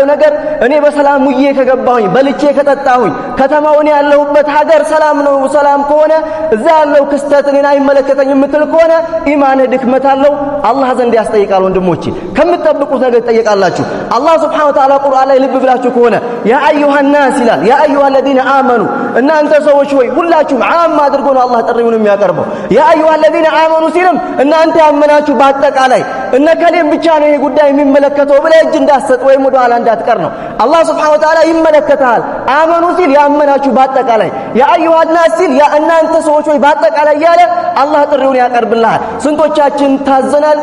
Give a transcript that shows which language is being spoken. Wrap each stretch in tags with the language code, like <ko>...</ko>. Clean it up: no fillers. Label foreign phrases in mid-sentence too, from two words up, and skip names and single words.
<am>ነገር እኔ በሰላም ውዬ ከገባሁኝ በልቼ ከጠጣሁኝ ከተማው እኔ ያለሁበት ሀገር ሰላም ነው፣ ሰላም ከሆነ እዛ ያለው ክስተት እኔን አይመለከተኝም የምትል ከሆነ ኢማንህ ድክመት አለው፣ አላህ ዘንድ ያስጠይቃል። ወንድሞቼ ከምትጠብቁት ነገር ትጠየቃላችሁ። አላህ</am> <ar>سبحانه وتعالى</ar> <am>ቁርአን ላይ ልብ ብላችሁ ከሆነ</am> <ar>يا أيها الناس</ar> <am>ይላል።</am> <ar>يا أيها الذين آمنوا</ar> <am>እናንተ ሰዎች ሆይ ሁላችሁም ዓም አድርጎ ነው አላህ ጥሪውን የሚያቀርበው።</am> <ar>يا أيها الذين آمنوا</ar> <am>ሲልም እናንተ ያመናችሁ በአጠቃላይ እነከሌም ብቻ ነው ይሄ ጉዳይ የሚመለከተው ብለህ እጅ እንዳትሰጥ ወይም ወደ ኋላ እንዳትቀር ነው። አላህ</am> <ar>سبحانه وتعالى</ar> <am>ይመለከታል። አመኑ ሲል ያመናችሁ በአጠቃላይ፣</am> <ar>يا أيها الناس</ar> <am>ሲል ያ እናንተ ሰዎች ሆይ በአጠቃላይ ያለ አላህ ጥሪውን ያቀርብልሃል። ስንቶቻችን ታዘናል?</am>